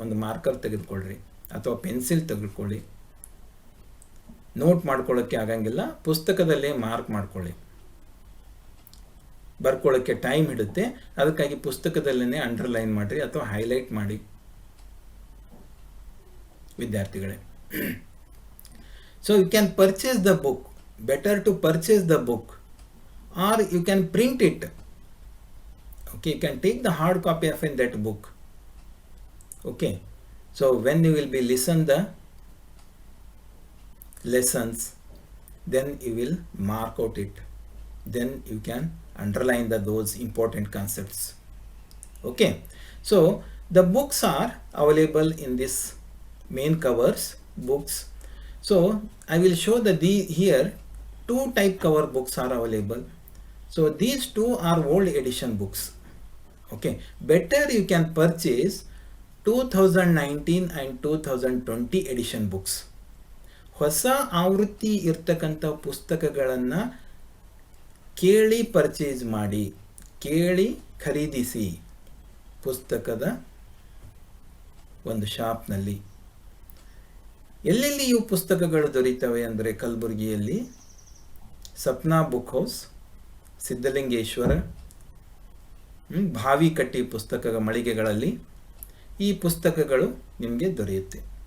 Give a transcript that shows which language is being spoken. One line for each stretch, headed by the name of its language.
Kannada: ಒಂದು ಮಾರ್ಕರ್ ತೆಗೆದುಕೊಳ್ಳ್ರಿ ಅಥವಾ ಪೆನ್ಸಿಲ್ ತೆಗೆದುಕೊಳ್ಳಿ. ನೋಟ್ ಮಾಡ್ಕೊಳ್ಳೋಕ್ಕೆ ಆಗಂಗಿಲ್ಲ, ಪುಸ್ತಕದಲ್ಲೇ ಮಾರ್ಕ್ ಮಾಡ್ಕೊಳ್ಳಿ. ಬರ್ಕೊಳ್ಳೋಕ್ಕೆ ಟೈಮ್ ಹಿಡುತ್ತೆ, ಅದಕ್ಕಾಗಿ ಪುಸ್ತಕದಲ್ಲೇ ಅಂಡರ್ಲೈನ್ ಮಾಡಿರಿ ಅಥವಾ ಹೈಲೈಟ್ ಮಾಡಿ ವಿದ್ಯಾರ್ಥಿಗಳೇ.
English: So you can purchase the book. Better to purchase the book or you can print it. Okay, you can take the hard copy of that book. Okay, so when you will be listen the lessons, then you will mark out it, then you can underline those important concepts. Okay, so the books are available in this main covers books. So I will show here 2 type cover books are available. So these 2 are old edition books. Okay, better you can purchase 2019 and 2020 edition books.
Kannada: ಹೊಸ ಆವೃತ್ತಿ ಇರ್ತಕ್ಕಂಥ ಪುಸ್ತಕಗಳನ್ನು ಕೇಳಿ purchase ಮಾಡಿ, ಕೇಳಿ ಖರೀದಿಸಿ ಪುಸ್ತಕದ ಒಂದು ಶಾಪ್ನಲ್ಲಿ. ಎಲ್ಲೆಲ್ಲಿ ಇವು ಪುಸ್ತಕಗಳು ದೊರೀತವೆ ಅಂದರೆ ಕಲಬುರಗಿಯಲ್ಲಿ ಸಪ್ನಾ ಬುಕ್ ಹೌಸ್, ಸಿದ್ಧಲಿಂಗೇಶ್ವರ, ಭಾವಿಕಟ್ಟಿ ಪುಸ್ತಕ ಮಳಿಗೆಗಳಲ್ಲಿ ಈ ಪುಸ್ತಕಗಳು ನಿಮಗೆ ದೊರೆಯುತ್ತೆ.